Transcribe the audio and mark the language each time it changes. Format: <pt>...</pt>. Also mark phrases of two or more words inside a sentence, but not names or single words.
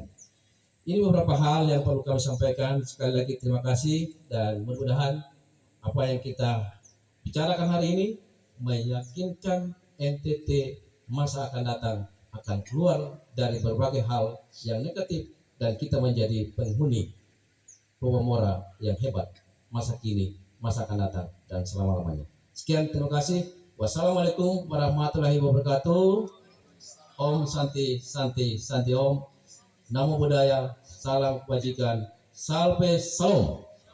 <id>Ini beberapa hal yang perlu kami sampaikan. Sekali lagi terima kasih, dan mudah-mudahan apa yang kita bicarakan hari ini meyakinkan NTT masa akan datang akan keluar dari berbagai hal yang negatif dan kita menjadi penghuni Mora yang hebat masa kini, masa akan datang, dan selama-lamanya. Sekian, terima kasih.</id> <ar>والسلام عليكم ورحمة الله وبركاته.</ar> <sa>ॐ शान्ति शान्ति शान्ति ॐ.</sa> <pi>Namo Buddhaya,</pi> <id>salam kebajikan, salve salam.</id>